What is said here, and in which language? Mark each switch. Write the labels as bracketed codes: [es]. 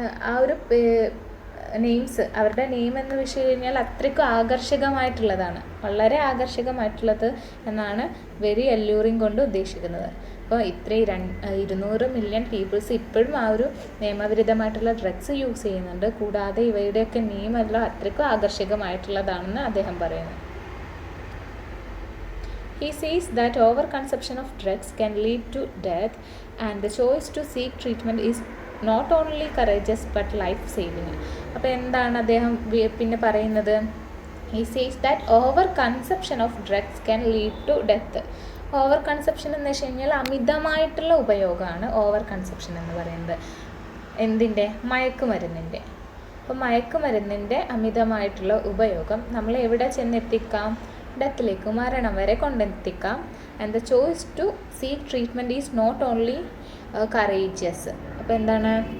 [ml] ആ ഒരു നെയിംസ്, അവരുടെ നെയിം എന്ന് വെച്ച് കഴിഞ്ഞാൽ അത്രയ്ക്കും ആകർഷകമായിട്ടുള്ളതാണ്, വളരെ ആകർഷകമായിട്ടുള്ളത് എന്നാണ് [en] very alluring [ml] കൊണ്ട് ഉദ്ദേശിക്കുന്നത്. അപ്പോൾ ഇത്രയും 200 മില്യൺ പീപ്പിൾസ് ഇപ്പോഴും ആ ഒരു നിയമവിരുദ്ധമായിട്ടുള്ള ഡ്രഗ്സ് യൂസ് ചെയ്യുന്നുണ്ട്. കൂടാതെ ഇവയുടെയൊക്കെ നിയമമെല്ലാം അത്രയ്ക്കും ആകർഷകമായിട്ടുള്ളതാണെന്ന് അദ്ദേഹം പറയുന്നു. [en] He says that overconsumption of drugs can lead to death and the choice to seek treatment is not only courageous but life saving. [ml] അപ്പോൾ എന്താണ് അദ്ദേഹം പിന്നെ പറയുന്നത്? [en] He says that overconsumption of drugs can lead to death. [ml] Over consumption എന്ന് വെച്ച് കഴിഞ്ഞാൽ അമിതമായിട്ടുള്ള ഉപയോഗമാണ് ഓവർ കൺസപ്ഷൻ എന്ന് പറയുന്നത്. എന്തിൻ്റെ? മയക്കുമരുന്നിൻ്റെ. അപ്പോൾ മയക്കുമരുന്നിൻ്റെ അമിതമായിട്ടുള്ള ഉപയോഗം നമ്മളെ എവിടെ ചെന്നെത്തിക്കാം? ഡെത്തിലേക്ക്, മരണം വരെ കൊണ്ടെത്തിക്കാം. [en] And the choice to seek treatment is not only courageous. [ml] അപ്പോൾ എന്താണ്?